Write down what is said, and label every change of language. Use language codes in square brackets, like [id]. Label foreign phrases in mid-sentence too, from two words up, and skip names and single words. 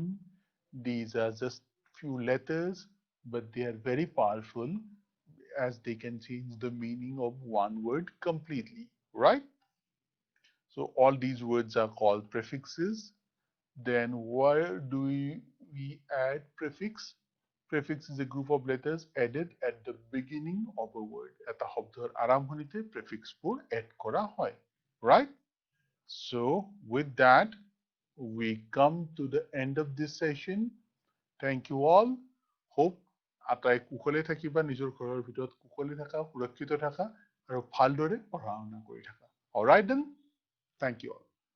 [en] These are just few letters, but they are very powerful as they can change the meaning of one word completely, right? So all these words are called prefixes. Then where do we add prefix? Prefix is a group of letters added at the beginning of a word. [as] Eta শব্দৰ আৰম্ভণিতে prefixবোৰ add কৰা হয়, [en] right? So with that, we come to the end of this session. Thank you all. [as] Hope আটাই কুশলে থাকিবা, নিজৰ ঘৰৰ ভিতৰত কুশলে থাকা, সুৰক্ষিত থাকা আৰু ভালদৰে পঢ়া শুনা কৰি থাকা. [en] All right then? Thank you all.